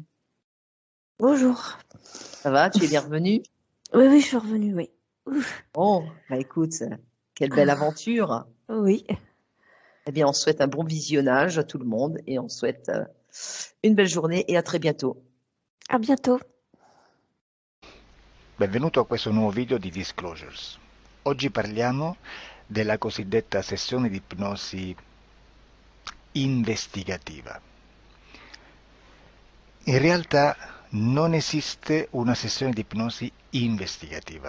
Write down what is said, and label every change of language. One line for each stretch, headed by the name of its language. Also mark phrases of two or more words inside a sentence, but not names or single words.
French: Bonjour. Ça va, tu es bien revenue? Oui, oui, je suis revenue, oui. Ouf. Oh, bah écoute, quelle belle aventure. Oui. Eh bien, on souhaite un bon visionnage à tout le monde et on souhaite une belle journée et à très bientôt. À bientôt.
Italian: Benvenuto a questo nuovo video di Disclosures. Oggi parliamo della cosiddetta sessione di ipnosi investigativa. In realtà non esiste una sessione di ipnosi investigativa.